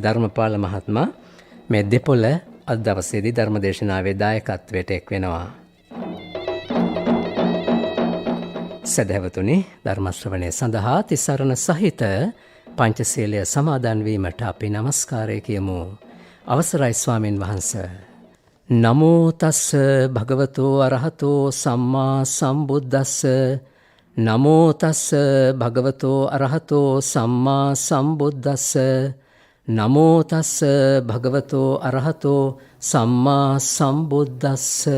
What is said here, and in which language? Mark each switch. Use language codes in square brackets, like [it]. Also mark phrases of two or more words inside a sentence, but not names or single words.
[si] ධර්මපාල මහත්මයා මේ දෙපොළ අද දවසේදී ධර්මදේශනාවේ දායකත්වයට එක් වෙනවා. සදහැවතුනි, ධර්ම ශ්‍රවණය සඳහා තිසරණ සහිත පංචශීලය සමාදන් වීමට අපි নমස්කාරය කියමු. අවසරයි ස්වාමින් වහන්සේ. [pi] නමෝ තස්ස භගවතෝ අරහතෝ සම්මා සම්බුද්දස්ස. නමෝ තස්ස භගවතෝ අරහතෝ සම්මා සම්බුද්දස්ස. නමෝ තස්ස භගවතෝ අරහතෝ සම්මා සම්බුද්දස්ස.